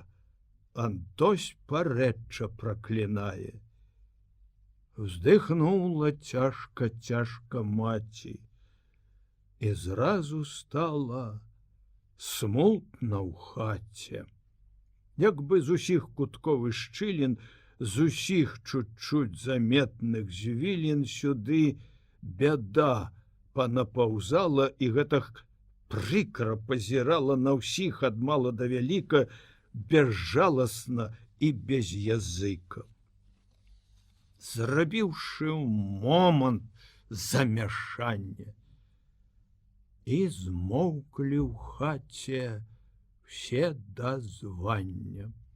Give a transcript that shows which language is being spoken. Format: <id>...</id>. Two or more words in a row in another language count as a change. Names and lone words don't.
<be>Антось парэчча праклінае. Уздыхнула цяжка маці, і зразу стала смутна ў хаце. Як бы з усіх куткоў і шчылін, з усіх</be> <ru>чуть-чуть заметных</ru> <be>звілін сюды бяда панапаўзала і гэтак прыкра пазірала на ўсіх ад мала да вяліка, безжаласна і без языка. Зрабіўшы момант замяшання, і змоўклі ў хаце все дазвання.</be>